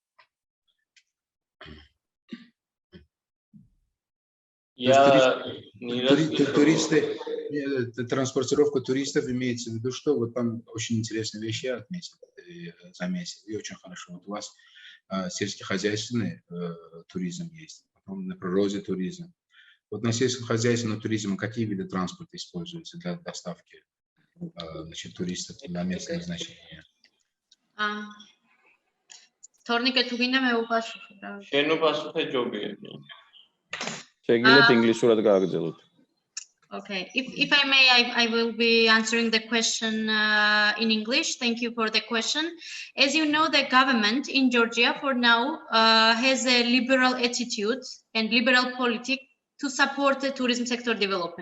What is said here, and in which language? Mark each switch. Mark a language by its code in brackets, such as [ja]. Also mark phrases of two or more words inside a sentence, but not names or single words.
[ru] Туристы, транспортировка туристов имеется в виду, что вот там очень интересные вещи я отметил, заметил, и очень хорошо. Вот у вас сельскохозяйственный туризм есть, потом на природе туризм. Вот на сельскохозяйственном туризме какие виды транспорта используются для доставки значит, туристов на место назначения? [ka] შეგიძლიათ ინგლისურად გააგრძელოთ. [en] Okay, if I may, I will be answering the question in English. Thank you for the question. As you know, the government in Georgia for now has a liberal attitude and liberal policy to support the tourism sector development.